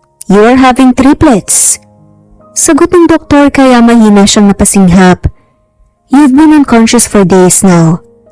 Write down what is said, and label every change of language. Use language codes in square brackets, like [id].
[en] You are having triplets. [tl] Sagot ng doktor kaya mahina siyang napasinghap. [en] You've been unconscious for days now.